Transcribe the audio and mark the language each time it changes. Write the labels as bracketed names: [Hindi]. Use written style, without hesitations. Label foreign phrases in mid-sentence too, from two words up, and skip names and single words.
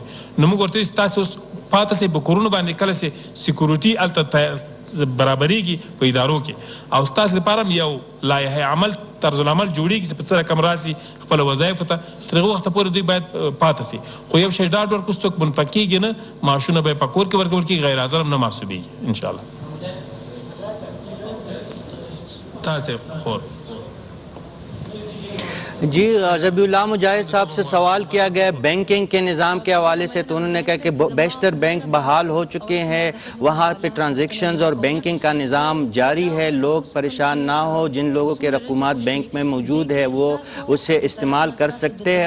[Pashto] نو موږ ورته وایو تاسې اوس پاته سئ په کورونو باندې، کله چې سیکورټي هلته برابرېږي په ادارو کې او ستاسو لپاره هم یو لایحه عمل طرز العمل جوړېږي چې په څه رقم راسي خپل وظایفو ته، تر هغه وخته پورې دوی باید پاته سي. خو یو شی ډاډ ورکړو څوک منفک کېږي نه، معاشونه به یې په کور کې ورکول کېږي، غیر حاضر هم نه محسوبېږي انشاءالله. تاسې خور [Urdu] جی ذبیح اللہ مجاہد صاحب سے سوال کیا گیا بینکنگ کے نظام کے حوالے سے، تو انہوں نے کہا کہ بیشتر بینک بحال ہو چکے ہیں، وہاں پہ ٹرانزیکشنز اور بینکنگ کا نظام جاری ہے، لوگ پریشان نہ ہو، جن لوگوں کے رقومات بینک میں موجود ہے وہ اسے استعمال کر سکتے ہیں.